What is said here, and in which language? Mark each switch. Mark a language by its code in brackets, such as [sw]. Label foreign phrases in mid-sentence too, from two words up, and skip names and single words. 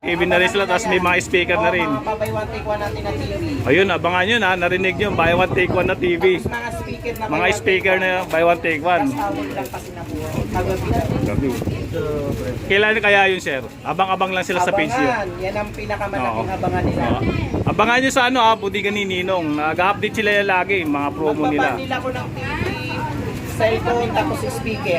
[tl] TV na rin sila, tapos may mga speaker na rin. [en] Buy one take one [tl] natin na TV. Ayun, abangan nyo na, narinig nyo, [en] buy one take one [tl] na TV. Mga speaker na Mga speaker na [en] buy one take one. [tl] Awol lang kasi na po. Kagabi na. Gabi. Kailan kaya yun, sir? Abang-abang lang sila sa page yun. Abangan. Yan ang pinakamalaking Oo. abangan nila. Abangan nyo sa ano, Budigan ni Ninong. Nag-update sila lagi, mga promo nila. Magpapan nila ko ng TV, cellphone, tapos speaker.